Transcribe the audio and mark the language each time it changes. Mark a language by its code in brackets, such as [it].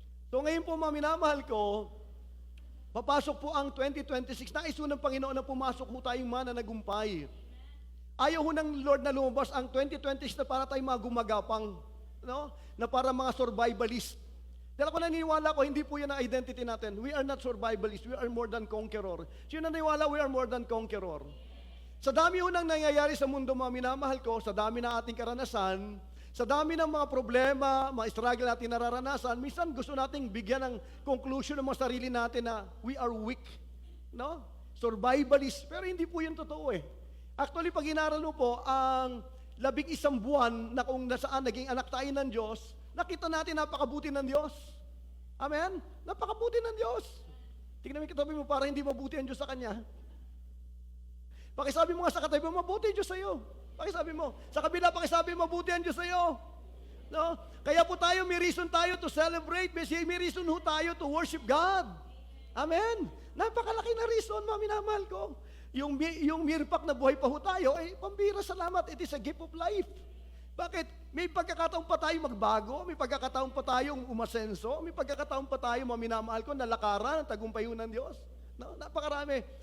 [tl] So ngayon po, mga minamahal ko, papasok po ang 2026. Nais ho ng Panginoon na pumasok ho tayong mananagumpay. Ayaw ho ng Lord na lumabas ang 2026 na para tayong mga gumagapang, no? Na para mga survivalist. Dahil ako naniniwala ko, hindi po yan ang identity natin. [en] We are not survivalists, we are more than conqueror. [tl] Sino naniniwala, [en] we are more than conqueror. [tl] Sa dami ho nang nangyayari sa mundo, mga minamahal ko, sa dami ng ating karanasan, sa dami ng mga problema, mga struggle natin nararanasan, minsan gusto nating bigyan ng conclusion ng mga sarili natin na [en] we are weak, [tl] no? Survivalist. Pero hindi po yun totoo eh. Actually, pag inaral mo po, ang 11 buwan na kung nasaan naging anak tayo ng Diyos, nakita natin napakabuti ng Diyos. Amen? Napakabuti ng Diyos. Tingnan mo yung katabi mo para hindi mabuti ang Diyos sa Kanya. Pakisabi mo nga sa katabi mo, mabuti ang Diyos sa iyo. Pakisabi mo. Sa kabila, pakisabi mo, mabuti ang Diyos sa iyo. No? Kaya po tayo, may reason tayo [en] to celebrate. [tl] May reason ho tayo [en] to worship God. [tl] Amen? Napakalaki na reason, mga minamahal ko. Yung mirpak na buhay pa ho tayo, ay pambira, salamat. [en] It is a gift of life. [tl] Bakit? May pagkakataon pa tayo magbago, may pagkakataon pa tayong umasenso, may pagkakataon pa tayo, mga minamahal ko, nalakaran ang tagumpayon ng Diyos. No, napakarami.